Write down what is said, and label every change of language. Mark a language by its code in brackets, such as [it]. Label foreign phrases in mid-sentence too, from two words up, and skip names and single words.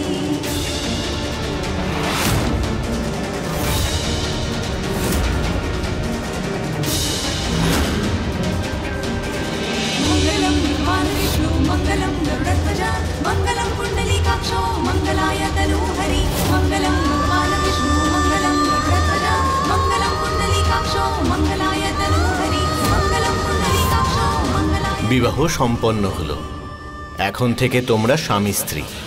[sa] मंगलम गरुड़ध्वजा मंगलम पुंडलीकाक्षो मंगलाय तनूहरि मंगलम भगवान विष्णु मंगलम गरुड़ध्वजा मंगलम पुंडलीकाक्षो मंगलाय तनूहरि मंगलम पुंडलीकाक्षो मंगलाय। [bn] বিবাহ সম্পন্ন হলো। এখন থেকে তোমরা স্বামী স্ত্রী।